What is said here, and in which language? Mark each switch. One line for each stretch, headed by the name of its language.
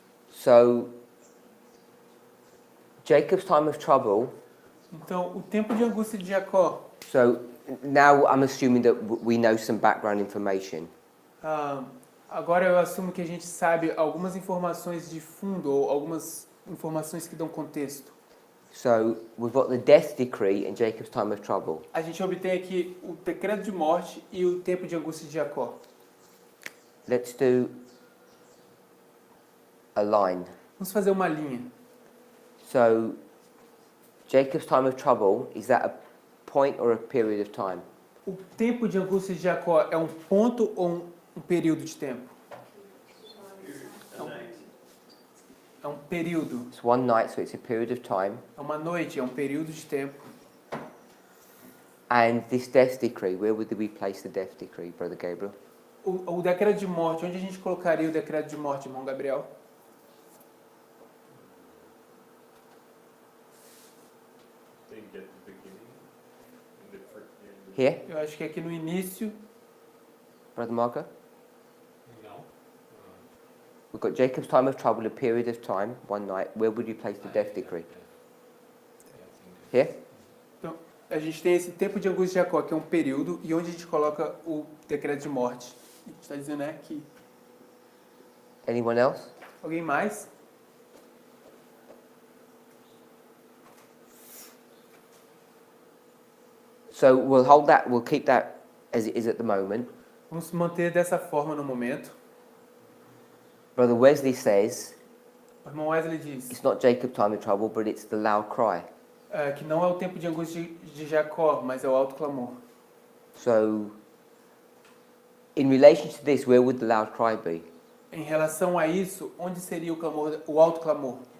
English: So, Jacob's time of trouble.
Portuguese: Então, o tempo de angústia de Jacó.
English: So, now I'm assuming that we know some background information.
Portuguese: Agora eu assumo que a gente sabe algumas informações de fundo ou algumas informações que dão contexto.
English: So, we've got the death decree and Jacob's time of trouble.
Portuguese: A gente obtém aqui o decreto de morte e o tempo de angústia de Jacó.
English: Let's do a line.
Portuguese: Vamos fazer uma linha.
English: So, Jacob's time of trouble, is that a point or a period of time?
Portuguese: O tempo de angústia de Jacó é um ponto ou um período de tempo? É um período.
English: It's one night, so it's a period of time.
Portuguese: É uma noite, é um período de tempo.
English: And this death decree, where would we place the death decree, Brother Gabriel?
Portuguese: O decreto de morte, onde a gente colocaria o decreto de morte, irmão Gabriel?
English: Think at the beginning. In the first year. Here,
Portuguese: Eu acho que aqui no início.
English: Brother Marco? No. We've got Jacob's time of trouble, a period of time, one night. Where would you place the death decree? Here?
Portuguese: Então, a gente tem esse tempo de angústia de Jacó, que é um período, e onde a gente coloca o decreto de morte? A gente está dizendo aqui.
English: Anyone else?
Portuguese: Alguém mais?
English: So we'll hold that, we'll keep that as it is at the moment.
Portuguese: Vamos manter dessa forma no momento.
English: Brother Wesley says
Portuguese: O irmão Wesley diz
English: it's not Jacob's time of trouble, but it's the loud cry.
Portuguese: Que não é o tempo de angústia de Jacó, mas é o alto clamor.
English: So, in relation to this, where would the loud cry be?
Portuguese: Em relação a isso, onde seria o clamor, o alto clamor?